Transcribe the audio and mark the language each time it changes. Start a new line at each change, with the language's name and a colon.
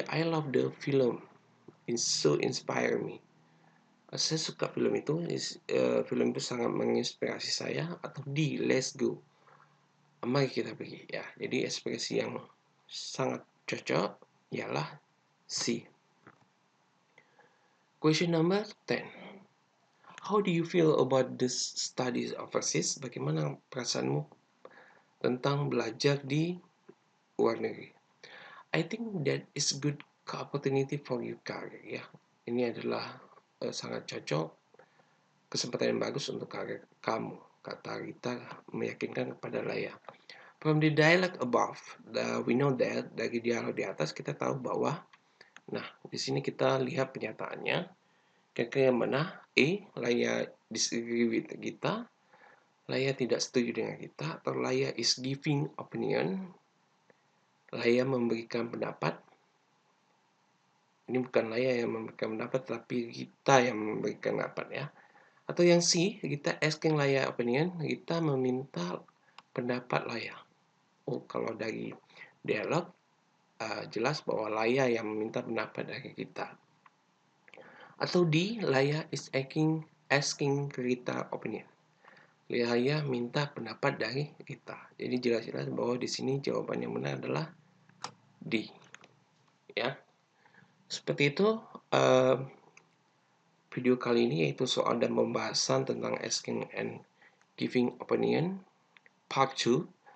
English: I love the film. It so inspire me.
Indonesian: Saya suka film itu. Film itu sangat menginspirasi saya. Atau D.
English: Let's go.
Indonesian: Mari kita pergi. Ya, jadi ekspresi yang sangat cocok ialah C.
English: Question number 10. How do you feel about this studies overseas?
Indonesian: Bagaimana perasaanmu tentang belajar di luar negeri?
English: I think that is good opportunity for your career.
Indonesian: Ya, ini adalah sangat cocok, kesempatan yang bagus untuk karir kamu. Kata Rita meyakinkan kepada Laya.
English: From the dialogue above, we know that
Indonesian: dari dialog di atas kita tahu bahwa, nah di sini kita lihat pernyataannya. Kira-kira yang mana? A.
English: Laya disagree with kita.
Indonesian: Laya tidak setuju dengan kita.
English: Atau Laya is giving opinion.
Indonesian: Laya memberikan pendapat. Ini bukan Laya yang memberikan pendapat, tapi kita yang memberikan pendapat ya. Atau yang C, kita
English: asking Laya opinion.
Indonesian: Kita meminta pendapat Laya. Oh, kalau dari dialog jelas bahwa Laya yang meminta pendapat dari kita.
English: Atau D, Laya is asking Rita opinion.
Indonesian: Laya minta pendapat dari Rita. Jadi jelas-jelas bahwa di sini jawaban yang benar adalah D. Ya, seperti itu video kali ini, yaitu soal dan pembahasan tentang
English: asking and giving opinion part 2.